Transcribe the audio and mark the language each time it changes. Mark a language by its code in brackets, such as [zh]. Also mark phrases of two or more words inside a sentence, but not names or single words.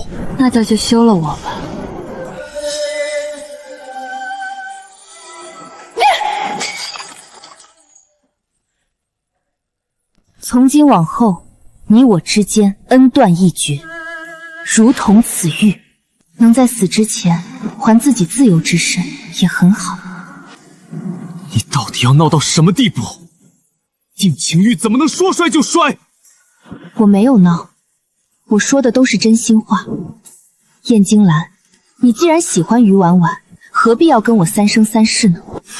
[zh] 那就休了我吧。從今往後，你我之間恩斷義絕，如同此玉。能在死之前還自己自由之身，也很好。你到底要鬧到什麼地步？定情玉怎麼能說摔就摔？我沒有鬧，我說的都是真心話。燕京蘭，你既然喜歡於婉婉，何必要跟我三生三世呢？